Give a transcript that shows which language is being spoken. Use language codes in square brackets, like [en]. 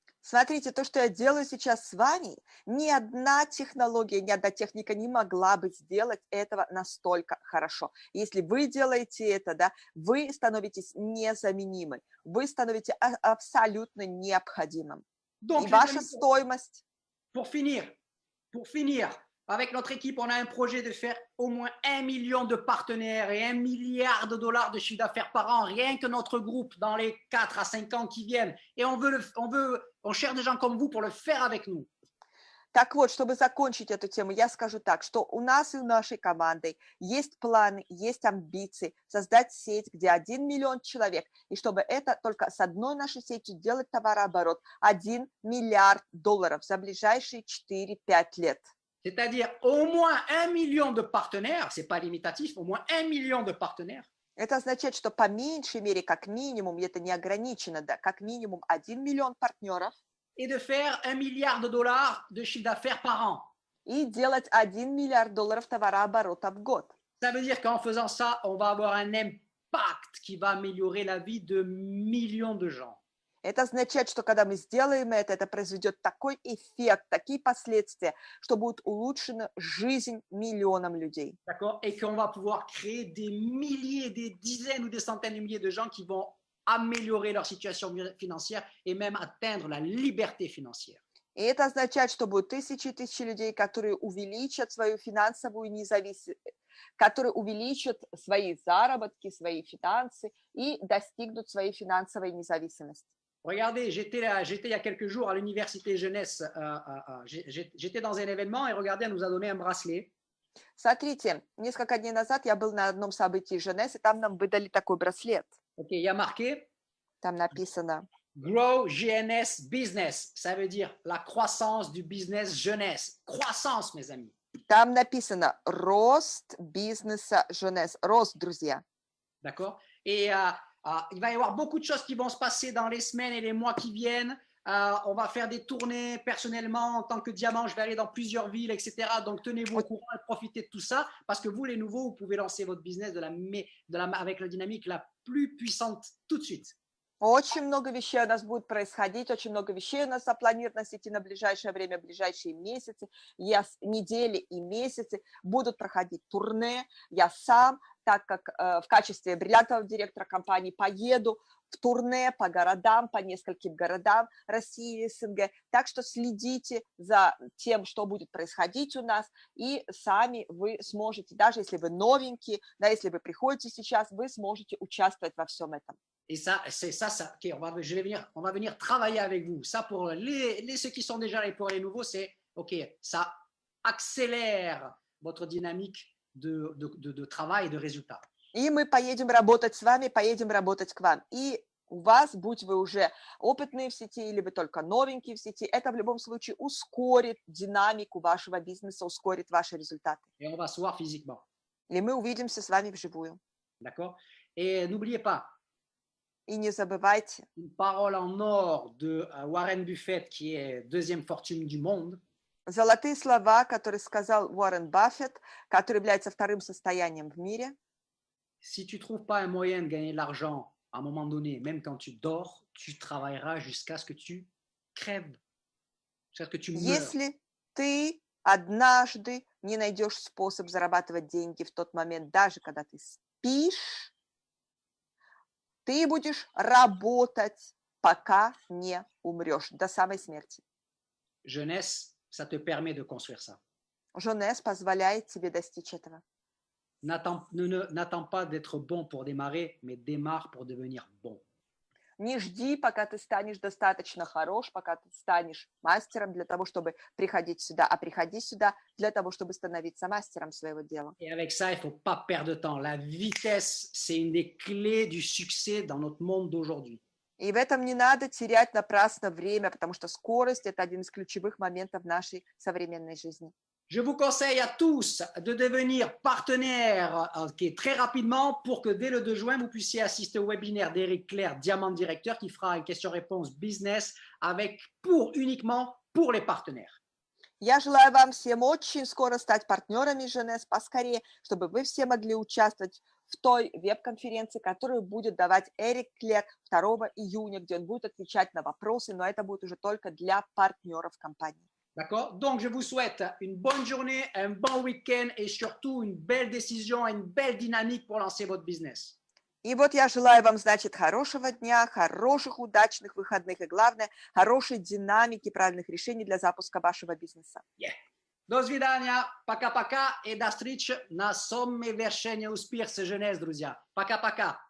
[ru] Смотрите, то, что я делаю сейчас с вами, ни одна технология, ни одна техника не могла бы сделать этого настолько хорошо. Если вы делаете это, да, вы становитесь незаменимы, вы становитесь абсолютно необходимым. [fr] Donc, [ru] и ваша стоимость... [fr] Pour finir, avec notre équipe, on a un projet de faire au moins 1 million de partenaires et 1 milliard de dollars de chiffre d'affaires par an, rien que notre groupe dans les 4 à 5 ans qui viennent. Et on cherche des gens comme vous pour le faire avec nous. [ru] Так вот, чтобы закончить эту тему, я скажу так, что у нас и у нашей команды есть планы, есть амбиции создать сеть, где 1 миллион человек, и чтобы это только с одной нашей сетью делать товарооборот 1 миллиард долларов за ближайшие 4-5 лет. [fr] C'est-à-dire au moins 1 million de partenaires, c'est pas limitatif, au moins 1 million de partenaires. [ru] Это означает, что по меньшей мере, как минимум, это не ограничено, да, как минимум 1 миллион партнеров. [fr] Et de faire 1 milliard de dollars de chiffre d'affaires par an. [ru] И делать 1 миллиард долларов товарооборота в год. [fr] Ça veut dire qu'en faisant ça, on va avoir un impact qui va améliorer la vie de millions de gens. [ru] Это означает, что когда мы сделаем это произведет такой эффект, такие последствия, что будет улучшена жизнь миллионам людей. [fr] D'accord? Et qu'on va pouvoir créer des milliers, des dizaines ou des centaines de milliers de gens qui vont améliorer leur situation financière et même atteindre la liberté financière. [ru] И это означает, что будут тысячи и тысячи людей, которые увеличат свою финансовую независимость, которые увеличат свои заработки, свои финансы и достигнут своей финансовой независимости. [fr] Regardez, j'étais il y a quelques jours à l'université jeunesse. J'étais dans un événement et regardez, elle nous a donné un bracelet. [ru] Смотрите, несколько дней назад я был на одном событии Женес, и там нам выдали такой браслет. [fr] Ok, il y a marqué [ru] Там написано [en] Grow GNS Business. [fr] Ça veut dire la croissance du business jeunesse. Croissance, mes amis. [ru] Там написано «Рост бизнеса Женес». Рост, друзья. [fr] D'accord? Et il va y avoir beaucoup de choses qui vont se passer dans les semaines et les mois qui viennent. On va faire des tournées personnellement en tant que diamant. Je vais aller dans plusieurs villes, etc. Donc, tenez-vous au courant et profitez de tout ça parce que vous, les nouveaux, vous pouvez lancer votre business avec la dynamique la plus puissante tout de suite. [ru] Очень много вещей у нас будет происходить, очень много вещей у нас запланировано в сети на ближайшее время, ближайшие месяцы, недели и месяцы будут проходить турне. Я сам, так как в качестве бриллиантового директора компании поеду в турне по городам, по нескольким городам России и СНГ. Так что следите за тем, что будет происходить у нас, и сами вы sможете, даже если вы новенькие, да, если вы приходите сейчас, вы сможете участвовать во всем этом. [fr] Et ça, c'est ça, ok, on va venir travailler avec vous. Ça, pour ceux qui sont déjà là et pour les nouveaux, c'est, ok, ça accélère votre dynamique de travail et de résultat. [ru] И мы поедем работать с вами, поедем работать к вам. И у вас, будь вы уже опытные в сети или вы только новенькие в сети, это в любом случае ускорит динамику вашего бизнеса, ускорит ваши результаты. [fr] Et on va se voir physiquement. [ru] И мы увидимся с вами вживую. [fr] D'accord? Et n'oubliez pas, [ru] И не забывайте. [fr] Une parole en or de Warren Buffett, qui est deuxième fortune du monde. [ru] Золотые слова, которые сказал Уоррен Баффет, который является вторым состоянием в мире. [fr] Si tu ne trouves pas un moyen de gagner de l'argent à un moment donné, même quand tu dors, tu travailleras jusqu'à ce que tu crèves, jusqu'à ce que tu meurs. [ru] Если ты однажды не найдешь способ зарабатывать деньги в тот момент, даже когда ты спишь, ты будешь работать, пока не умрешь, до самой смерти. [fr] Jeunesse, ça te permet de construire ça. [ru] Женес позволяет тебе достичь этого. [fr] N'attends pas d'être bon pour démarrer, mais démarre pour devenir bon. [ru] Не жди, пока ты станешь достаточно хорош, пока ты станешь мастером для того, чтобы приходить сюда, а приходи сюда для того, чтобы становиться мастером своего дела. [fr] Et avec ça, il ne faut pas perdre de temps. La vitesse, c'est une des clés du succès dans notre monde d'aujourd'hui. [ru] И в этом не надо терять напрасно время, потому что скорость – это один из ключевых моментов нашей современной жизни. [fr] Je vous conseille à tous de devenir partenaire très rapidement pour que dès le 2 juin, vous puissiez assister au webinaire d'Éric Clair, Diamant Directeur, qui fera une question-réponse business uniquement pour les partenaires. [ru] Я желаю вам всем очень скоро стать партнерами Женес, поскорее, чтобы вы все могли участвовать в той веб-конференции, которую будет давать Эрик Клер 2 июня, где он будет отвечать на вопросы, но это будет уже только для партнеров компании. [fr] D'accord? Donc, je vous souhaite une bonne journée, un bon week-end et surtout une belle décision, une belle dynamique pour lancer votre business. [ru] И вот я желаю вам, значит, хорошего дня, хороших, удачных выходных и, главное, хорошей динамики, правильных решений для запуска вашего бизнеса. Yeah. До свидания, пока-пока и до встречи на совершении успеха Женес, друзья. Пока-пока.